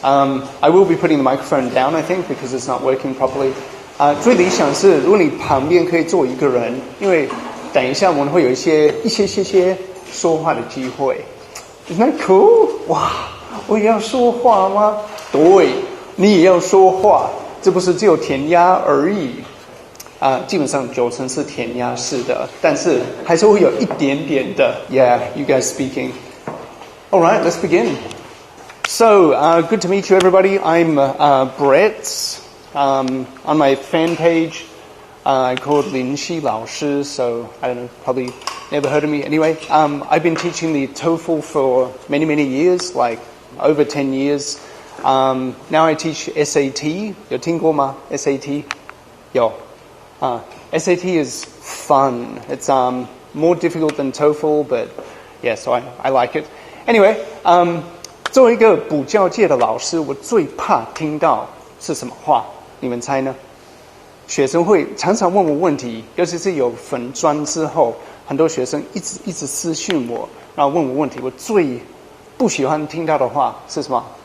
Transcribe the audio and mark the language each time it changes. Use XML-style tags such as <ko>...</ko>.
<en>I will be putting the microphone down, I think, because it's not working properly.</en> <zh>最理想是，如果你旁边可以坐一个人，因为等一下我们会有一些说话的机会。</zh> <en>Isn't that cool?</en> <zh>哇，我也要说话吗？对，你也要说话，这不是只有填鸭而已。基本上90%是填鸭式的，但是还是会有一点点的。</zh> <en>Yeah, you guys speaking. All right, let's begin. So, good to meet you, everybody. I'm Brett. On my fan page, I called Lin Shi 老师, so I don't know, probably never heard of me. Anyway, I've been teaching the TOEFL for many, many years, like over 10 years. Now I teach SAT.</en> <zh>有听过吗</zh> <en>SAT?</en> <zh>有。</zh> <en>SAT is fun. It's more difficult than TOEFL, but yeah, so I like it.</en> <zh>Anyway, 作为一个补教界的老师，我最怕听到是什么话？你们猜呢？学生会常常问我问题，尤其是有粉专之后，很多学生一直私讯我，然后问我问题。我最不喜欢听到的话是什么？</zh>